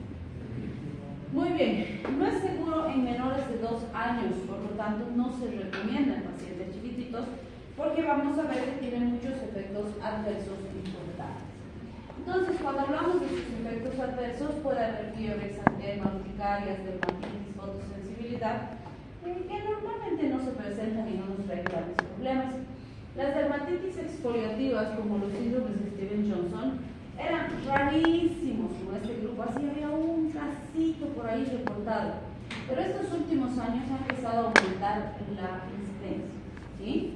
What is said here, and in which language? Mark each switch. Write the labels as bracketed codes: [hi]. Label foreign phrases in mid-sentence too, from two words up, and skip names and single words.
[es] Muy bien, no es seguro en menores de 2 años, por lo tanto no se recomienda en pacientes chiquititos porque vamos a ver que tienen muchos efectos adversos importantes. Entonces, cuando hablamos de sus efectos adversos, puede haber fiebres, antemas, urticarias, dermatitis, fotosensibilidad, que normalmente no se presentan y no nos traen grandes problemas. Las dermatitis exfoliativas, como los síndromes de Stevens-Johnson, eran rarísimos en este grupo, así había un casito por ahí reportado. Pero estos últimos años ha empezado a aumentar la incidencia, ¿sí?